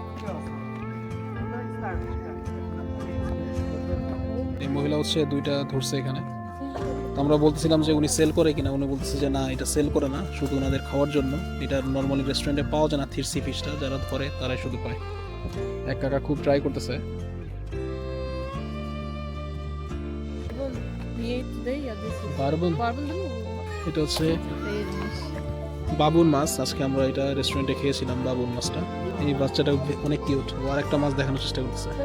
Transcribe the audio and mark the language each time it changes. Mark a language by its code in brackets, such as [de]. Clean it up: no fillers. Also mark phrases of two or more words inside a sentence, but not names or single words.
[bn] এই মহিলা হচ্ছে দুইটা ধরছে এখানে। তো আমরা বলতেছিলাম যে উনি সেল করে কিনা, উনি বলতেছে যে না, এটা সেল করে না, শুধু ওনাদের খাওয়ার জন্য। এটা নর্মালি রেস্টুরেন্টে পাওয়া যায় না, থিরসি ফিশটা যারা ধরে তারাই শুধু পায়। এক কাকা খুব ট্রাই করতেছে। [en] We ate today, yeah, this is [bn] বারবন, [tr] barbun değil mi? [bn] এটা হচ্ছে [tr] Değilmiş. [bn] বাবুন মাছ। আজকে আমরা এটা রেস্টুরেন্টে খেয়েছিলাম বাবুন মাছটা। এই বাচ্চাটা অনেক কিউট, ও আর একটা মাছ দেখানোর চেষ্টা করতেছে।